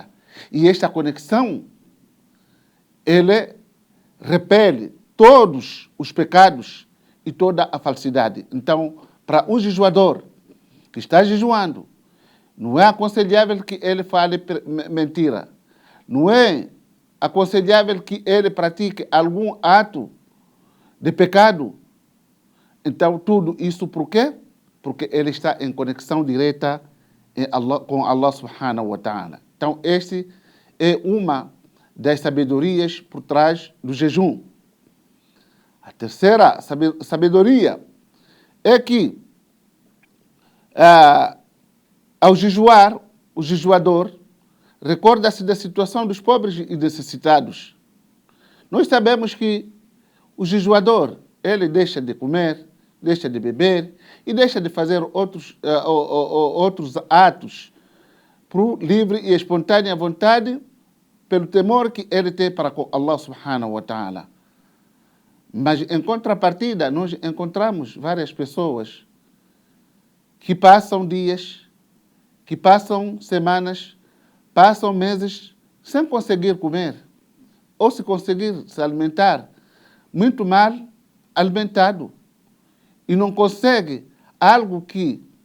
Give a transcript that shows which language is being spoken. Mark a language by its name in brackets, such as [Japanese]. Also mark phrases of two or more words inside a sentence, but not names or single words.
[Portuguese] E esta conexão, ele repele todos os pecados e toda a falsidade. Então, para um jejuador que está jejuando, não é aconselhável que ele fale mentira. Não é aconselhável que ele pratique algum ato de pecado. Então, tudo isso por quê? Porque ele está em conexão direta com [Arabic] الله سبحانه وتعالى. [Portuguese] Então, este é uma das sabedorias por trás do jejum. A terceira sabedoria é que, ao jejuar, o jejuador recorda-se da situação dos pobres e necessitados. Nós sabemos que o jejuador, ele deixa de comer, deixa de beber e deixa de fazer outros atos por livre e espontânea vontade, pelo temor que ele tem para com [Arabic] الله سبحانه وتعالى. [Portuguese] Mas em contrapartida, nós encontramos várias pessoas que passam dias, que passam semanas, passam meses sem conseguir comer, ou se conseguir se alimentar, muito mal alimentado, e não consegue algo que